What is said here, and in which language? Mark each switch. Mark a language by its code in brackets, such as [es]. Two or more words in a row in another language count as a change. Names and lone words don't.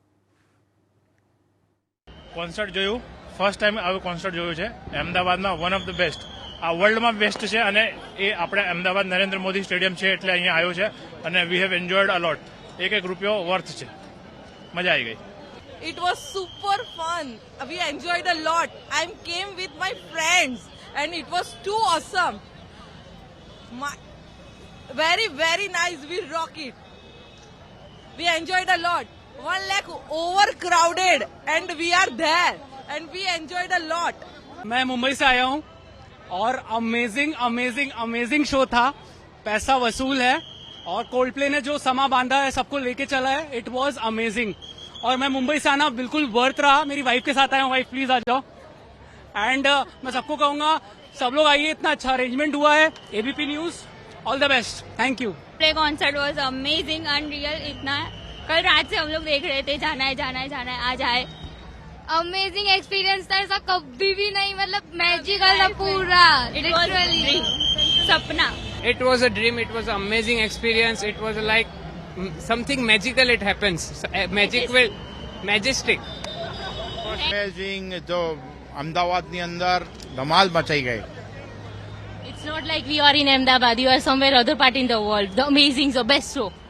[gu] કોન્સર્ટ જોયું, [en] first time [gu] આવું કોન્સર્ટ જોયું છે. અમદાવાદમાં [en] one of the best, [gu] આ [en] world-માં best [gu] છે અને એ આપણે અમદાવાદ નરેન્દ્ર મોદી સ્ટેડિયમ છે એટલે અહીંયા આવ્યો છે અને [en] we have enjoyed a lot. [gu] એક રૂપિયો વર્થ છે, મજા આવી ગઈ. [en] It was super fun. We enjoyed a lot. I came with my friends and it was too awesome. Very, very nice. We rock it. We enjoyed a lot. 1 lakh overcrowded and we are there and we enjoyed a lot. [hi] मैं मुंबई से आया हूँ और [en] amazing amazing amazing [hi] शो था. पैसा वसूल है और कोल्ड प्ले ने जो समा बांधा है, सबको लेके चला है. [en] it was amazing [hi] और मैं मुंबई से आना बिल्कुल वर्थ रहा. मेरी वाइफ के साथ आया हूँ. [en] wife please [hi] आ जाओ. एंड मैं सबको कहूंगा सब लोग आइए. इतना अच्छा अरेंजमेंट हुआ है. [en] ABP News all the best. Thank you. play concert was amazing unreal. [hi] इतना कल रात से हम लोग देख रहे थे, जाना है जाना है जाना है, आज आए. [en] amazing experience [hi] था, ऐसा कभी भी नहीं. मतलब मैजिकल था पूरा. लिटरली सपना. [en] It was a dream. It was an amazing experience. It was like something magical. It happens. Majestic. [gu] અમેઝિંગ. જો અમદાવાદની અંદર ધમાલ મચાઈ ગઈ. [en] It's not like we are in Ahmedabad. You are somewhere other part in the world. The amazing, the best show.